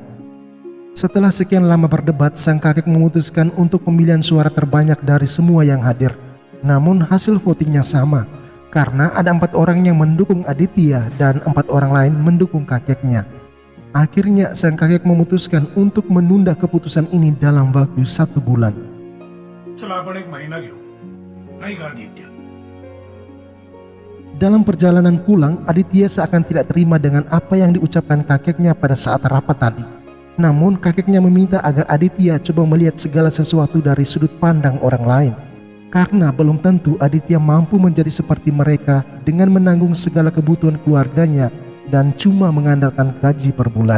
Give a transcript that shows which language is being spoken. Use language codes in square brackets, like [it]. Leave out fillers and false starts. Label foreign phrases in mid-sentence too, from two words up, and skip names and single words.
[id] Setelah sekian lama berdebat, sang kakek memutuskan untuk pemilihan suara terbanyak dari semua yang hadir. Namun hasil votingnya sama, karena ada 4 orang yang mendukung Aditya dan 4 orang lain mendukung kakeknya. Akhirnya sang kakek memutuskan untuk menunda keputusan ini dalam waktu 1 bulan. [mr] चला आपण एक महिना घेऊ, नाही का आदित्य? [id] Dalam perjalanan pulang, Aditya seakan tidak terima dengan apa yang diucapkan kakeknya pada saat rapat tadi. Namun kakeknya meminta agar Aditya coba melihat segala sesuatu dari sudut pandang orang lain. Karena belum tentu Aditya mampu menjadi seperti mereka dengan menanggung segala kebutuhan keluarganya dan cuma mengandalkan gaji per bulan.